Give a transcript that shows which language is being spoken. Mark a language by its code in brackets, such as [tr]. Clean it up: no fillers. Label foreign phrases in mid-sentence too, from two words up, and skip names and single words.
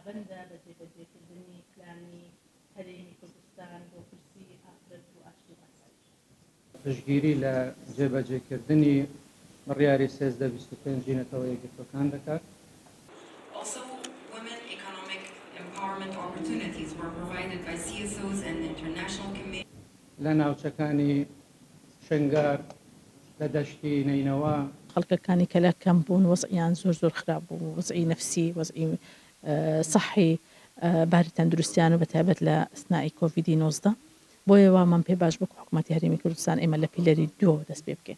[ckb] بەندە بە جێبەجێکردنی پلانی هەرێمی کوردستان بۆ پرسی ئافرەت و ئاشتی و ئاسایش. پشتگیری لە جێبەجێکردنی بڕیاری 1325 نەتەوە یەکگرتوەکان دەکات. [en] Also, women economic empowerment opportunities were provided by CSOs and international committees. [ckb] لە ناوچەکانی شنگار لە دەشتی نینەوە خەڵکەکانی کە لە کەم بوون وەزعیان زۆر خراپ بوو، وەزعی نەفسی، وەزعی صحی، باری تەندروستیان و بەتایبەت لە ئەسنای کۆڤیدی 19. بۆیە وامان پێ باش بکو حکوومەتی هەرێمی کوردستان ئێمە لە پیلەری 2 دەست پێ بکەین.